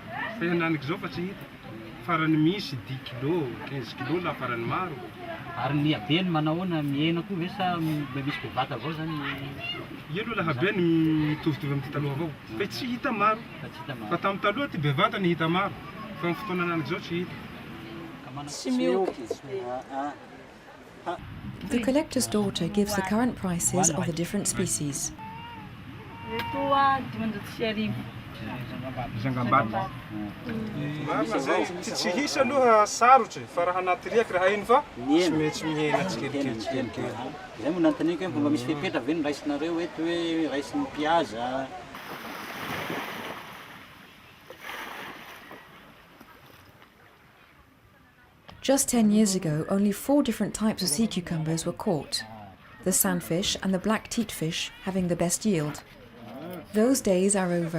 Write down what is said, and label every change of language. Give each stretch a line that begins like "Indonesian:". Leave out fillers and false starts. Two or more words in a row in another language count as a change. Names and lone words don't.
Malagasy: Fa henaniko zao fa tsy hita. Farany misy 10 kilo, 15 kilo la farany maro. Ary ny abeny manahoana mihena koa ve sa misy bevata avao zany Io aloha lahabeny mitovitovy amin'ny ty taloha avao. Fa tsy hita maro. fa tsy hita Fa maro. tamin'ny taloha ty bevata ny hita maro. Fa amin'ny fotoana ananako zao tsy hita.
English: The collector's daughter gives the current prices of the different species.
Malagasy: Zangambata. Marina zay. Tsy hisy aloha sarotry fa raha anaty riaky raha iny fa tsy mety mihena tsikelikely. Zay moa nanontaniako hoe fomba misy fepetra ve ny raisinareo eto hoe raisin'ny piaza.
English: Just 10 years ago, only 4 different types of sea cucumbers were caught, the sandfish and the black teatfish having the best yield. Those days are over.